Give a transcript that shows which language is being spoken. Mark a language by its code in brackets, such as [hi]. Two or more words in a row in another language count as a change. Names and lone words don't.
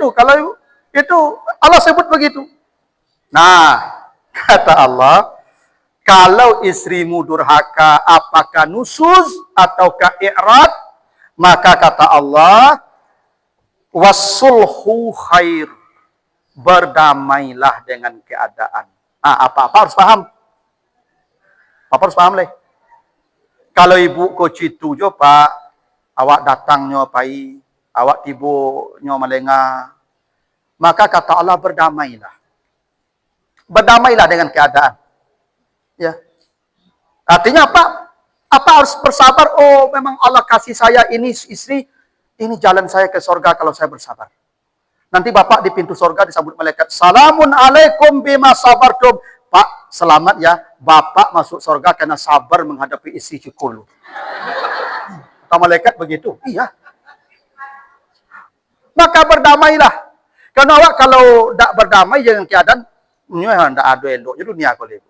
[id] Kalau ibu, itu Allah sebut begitu. Nah, kata Allah, kalau istrimu durhaka, apakah nusuz ataukah i'rad? Maka kata Allah, [ar] wasulhu khair. [id] Berdamailah dengan keadaan. Apa-apa harus paham. Apa harus paham leh. [min] Kalau ibu ko citu jo Pak, awak datangnya pai, awak tibo-nyo melengah, [id] maka kata Allah berdamailah. Berdamailah dengan keadaan. Ya. Artinya apa? Apa harus bersabar? Oh, memang Allah kasih saya ini istri, ini jalan saya ke surga kalau saya bersabar. Nanti Bapak di pintu surga disambut malaikat. [ar] Salamun alaikum bima sabartum. [id] Pak, selamat ya. Bapak masuk surga karena sabar menghadapi istri cikulu. Kata malaikat begitu. Iya. Maka berdamailah. Karena awak kalau tidak berdamai dengan keadaan, tidak ada eloknya dunia kalau itu.